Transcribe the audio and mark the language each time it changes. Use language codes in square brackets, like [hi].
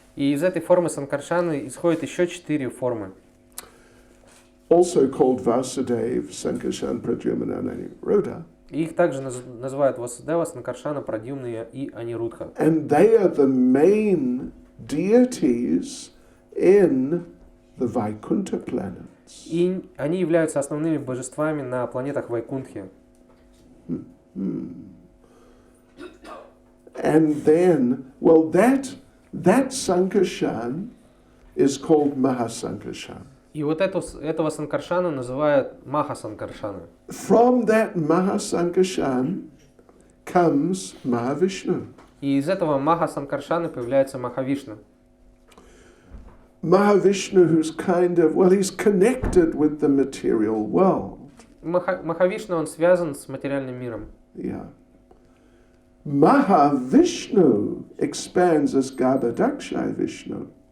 [ru] И из этой формы Санкаршаны исходит еще 4 формы. [en] Also called Vasudev, Sankarshan, Pradyumna, and Aniruddha. [ru] И их также называют Васудева, Санкаршана, Прадьюмна и Анирудха. [en] And they are the main deities in the Vaikuntha planets. [ru] И они являются основными божествами на планетах Вайкунтхи. [en] And then, well, that Sankarshan is called Mahasankarshan. [ru] И вот этого Санкаршана называют Маха Санкаршана. [en] From that Mahasankarshan comes Mahavishnu. [ru] И из этого Маха Санкаршаны появляется Махавишну. [en] Mahavishnu, who's he's connected with the material world. [ru] Махавишну, он связан с материальным миром. [en] Yeah. Mahavishnu expands as Garbhadakshay Vishnu.